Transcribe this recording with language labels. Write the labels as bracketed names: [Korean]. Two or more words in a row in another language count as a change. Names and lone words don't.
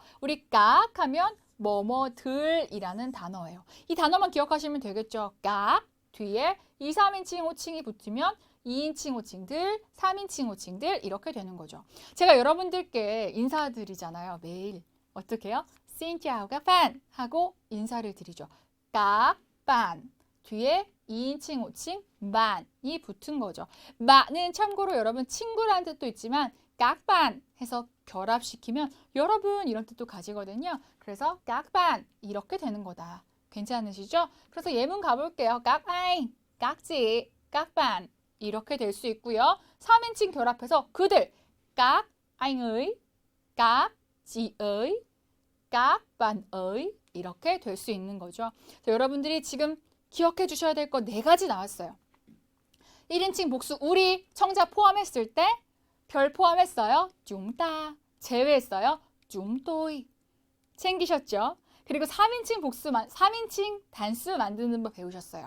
[Korean] 우리 깍 하면 뭐뭐들이라는 단어예요. 이 단어만 기억하시면 되겠죠. 깍 뒤에 2, 3인칭 호칭이 붙으면 2인칭 호칭들, 3인칭 호칭들 이렇게 되는 거죠. 제가 여러분들께 인사드리잖아요. 매일. 어떻게 해요? [Vietnamese] Xin chào các bạn [Korean] 하고 인사를 드리죠. [Vietnamese] các bạn [Korean] 뒤에 2인칭 호칭 반이 붙은 거죠. 반은 참고로 여러분 친구라는 뜻도 있지만 [Vietnamese] các bạn [Korean] 해서 결합시키면 여러분 이런 뜻도 가지거든요. 그래서 [Vietnamese] các bạn [Korean] 이렇게 되는 거다. 괜찮으시죠? 그래서 예문 가볼게요. [Vietnamese] các anh, các chị, các bạn [Korean] 이렇게 될 수 있고요. 3인칭 결합해서 그들 [Vietnamese] các anh ấy, các chị ấy, các bạn ấy [Korean] 이렇게 될 수 있는 거죠. 자, 여러분들이 지금 기억해 주셔야 될 거 4가지 나왔어요. 1인칭 복수 우리 청자 포함했을 때 별 포함했어요. 쭝따 제외했어요. 쭝또이 챙기셨죠? 그리고 3인칭 복수만 3인칭 단수 만드는 법 배우셨어요.